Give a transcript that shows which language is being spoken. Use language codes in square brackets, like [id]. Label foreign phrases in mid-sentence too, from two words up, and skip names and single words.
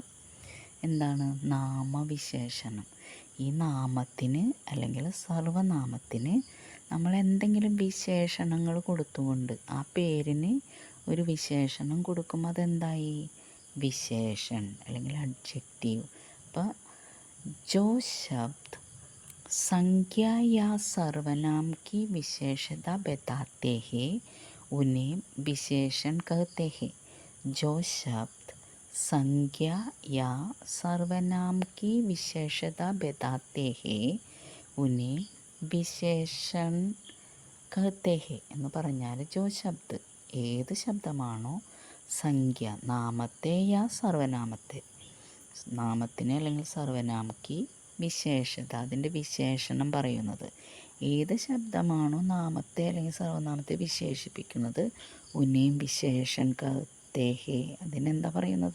[ml] എന്താണ് നാമവിശേഷണം? ഈ നാമത്തിന് അല്ലെങ്കിൽ സർവനാമത്തിന് നമ്മൾ എന്തെങ്കിലും വിശേഷണങ്ങൾ കൊടുത്തുകൊണ്ട് ആ പേരിന് ഒരു വിശേഷണം കൊടുക്കുമ്പോൾ അതെന്തായി? വിശേഷൺ അല്ലെങ്കിൽ അഡ്ജക്റ്റീവ്. [hi] അപ്പോൾ जो शब्द संज्ञा या सर्वनाम की विशेषता बताते हैं उन्हें विशेषण कहते हैं. जो शब्द संज्ञा या सर्वनाम की विशेषता बताते हैं उन्हें विशेषण कहते हैं [ml] എന്ന് പറഞ്ഞാൽ [hi] जो शब्द [ml] ഏത് ശബ്ദമാണോ സംഖ്യ നാമത്തെ യാ സർവനാമത്തെ നാമത്തിന് അല്ലെങ്കിൽ സർവനാമയ്ക്ക് വിശേഷത അതിൻ്റെ വിശേഷണം പറയുന്നത് ഏത് ശബ്ദമാണോ നാമത്തെ അല്ലെങ്കിൽ സർവനാമത്തെ വിശേഷിപ്പിക്കുന്നത് ഉന്നയും [hi] विशेषण कहते हैं [ml] അതിനെന്താ പറയുന്നത്?